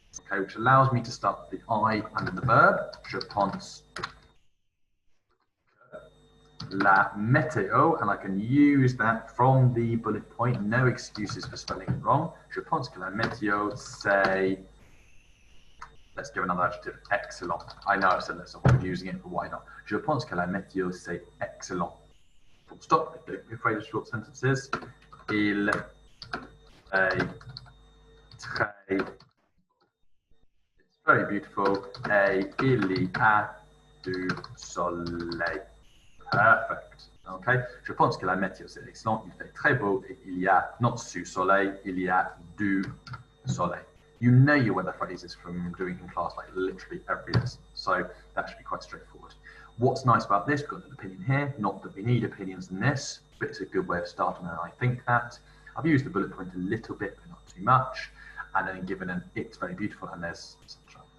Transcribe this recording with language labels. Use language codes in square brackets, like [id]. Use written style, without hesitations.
[en] Okay, which allows me to start with the I and then the verb. [fr] Je pense la météo, [en] and I can use that from the bullet point. No excuses for spelling it wrong. [fr] Je pense que la météo, [en] say, let's give another adjective, excellent. I know I've said this, so I'm using it, but why not? [fr] Je pense que la météo, [en] say, [fr] excellent. [en] Full stop. Don't be afraid of short sentences. [fr] Il est très, [en] it's very beautiful. [fr] Et il y a du soleil. Perfect. Okay. Je pense que la météo c'est excellent. Il fait très beau et il y a not du soleil, il y a du soleil. [en] You know your weather phrases from doing in class like literally every lesson. So that should be quite straightforward. What's nice about this, we've got an opinion here. Not that we need opinions in this, but it's a good way of starting. And I think that I've used the bullet point a little bit, but not too much. And then given an it's very beautiful and there's etc.